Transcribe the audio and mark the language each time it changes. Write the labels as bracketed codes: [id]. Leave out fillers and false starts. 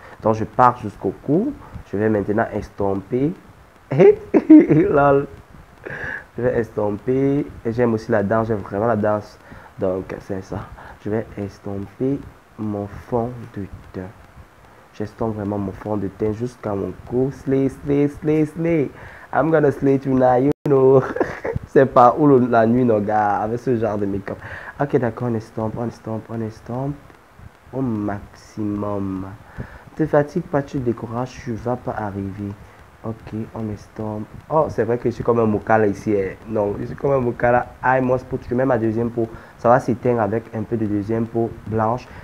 [fr] Donc, je pars jusqu'au cou. Je vais maintenant estomper. Lol. Je vais estomper. Et j'aime aussi la danse. J'aime vraiment la danse. Donc, c'est ça. Je vais estomper mon fond de teint. J'estompe vraiment mon fond de teint jusqu'à mon cou. [en] Slay, slay, slay, slay. I'm gonna slay tonight, you know. [fr] C'est pas où la nuit, nos gars, avec ce genre de make-up. Ok, d'accord, on estompe, on estompe, on estompe. Au maximum. Te fatigue pas, tu te décourages, tu vas pas arriver. Ok, on estompe. Oh, c'est vrai que je suis comme un mokala ici. Non, je suis comme un mokala. [en] I must put, [fr] je mets ma deuxième peau. Ça va s'éteindre avec un peu de deuxième peau blanche.